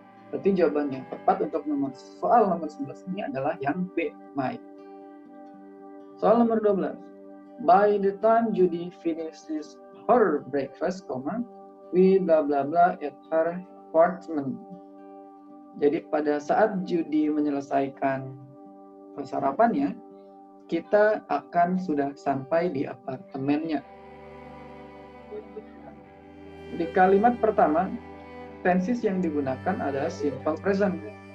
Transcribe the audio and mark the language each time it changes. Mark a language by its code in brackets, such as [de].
[id] Berarti jawaban yang tepat untuk soal nomor 11 ini adalah yang B, my. Soal nomor 12. [en] By the time Judy finishes her breakfast, we blah blah blah at her apartment. [id] Jadi pada saat Judy menyelesaikan sarapannya, kita akan sudah sampai di apartemennya. Di kalimat pertama, tenses yang digunakan adalah simple present.